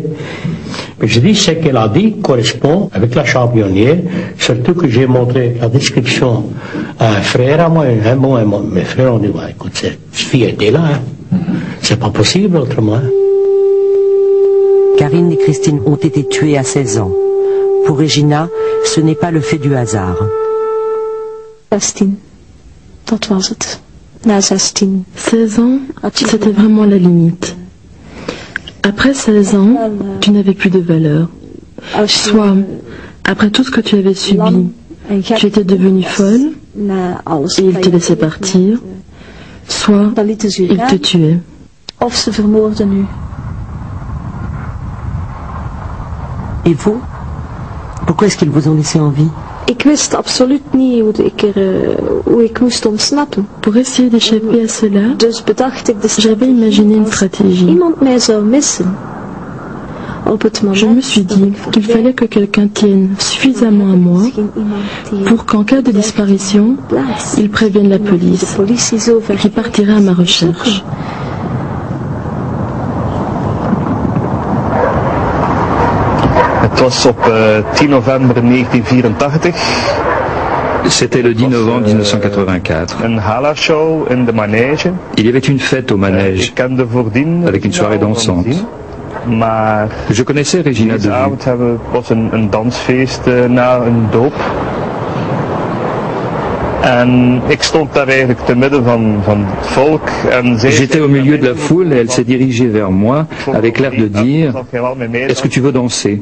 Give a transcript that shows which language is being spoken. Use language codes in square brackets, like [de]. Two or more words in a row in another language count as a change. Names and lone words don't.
[fr] Mais je dis, ce qu'elle a dit correspond avec la champignonnière, surtout que j'ai montré la description à un frère à moi, mes frères ont dit, ouais, écoute, cette fille était là, hein. C'est pas possible autrement. Karine et Christine ont été tuées à 16 ans. Pour Regina, ce n'est pas le fait du hasard. 16, [nl] dat was het. Na 16. [fr] 16 ans, c'était vraiment la limite. Après 16 ans, tu n'avais plus de valeur. Soit, après tout ce que tu avais subi, tu étais devenue folle et il te laissait partir. Soit ils te tuaient. [nl] Of ze vermoorden u. [fr] Et vous? Pourquoi est-ce qu'ils vous ont laissé en vie? [nl] Ik wist absoluut niet hoe ik moest ontsnappen. [fr] Pour essayer d'échapper à cela, [nl] Dus bedacht ik de [fr] j'avais imaginé une stratégie. [nl] Iemand mij zou missen. [fr] Je me suis dit qu'il fallait que quelqu'un tienne suffisamment à moi pour qu'en cas de disparition, il prévienne la police qui partirait à ma recherche. [nl] Het was op 10 november 1984. [fr] C'était le 10 novembre 1984. Il y avait une fête au manège, avec une soirée dansante. Je connaissais Regina de vue. J'étais au milieu de la foule et elle s'est dirigée vers moi avec l'air de dire « Est-ce que tu veux danser ?»